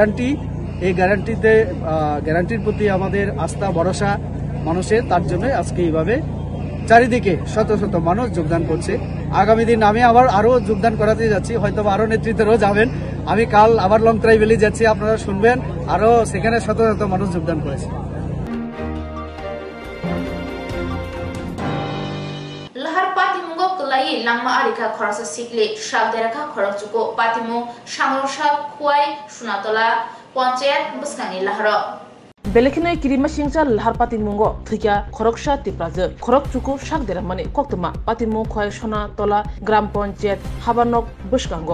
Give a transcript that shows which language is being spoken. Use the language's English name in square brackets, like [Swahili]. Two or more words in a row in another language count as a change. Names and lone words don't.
[Bangla] গ্যারান্টির প্রতি আমাদের আস্থা ভরসা মানুষের তার জন্য আজকে এইভাবে চারিদিকে শত শত মানুষ যোগদান করছে আগামী দিন আমি আরো যোগদান করাতে যাচ্ছি হয়তো আরো নেতৃত্বরাও যাবেন আমি কাল আবার লং ট্রাইভেলে যাচ্ছি আপনারা শুনবেন আরো সেখানে শত শত মানুষ যোগদান করেছে [Kok Borok] Lahar Patimungo Kulai Langma Arika Khorasa Sikli Shabderaka Khorokchuko Patimu Shangrosha Kuai Sunatola Ponchayat Buskani Laharo Belekhinai kirima singcha lahar patimmungo thikya khoroksha tipraje khorokchuku shakderamani koktuma patimu khoi sona tola gram panchayat habanok buskango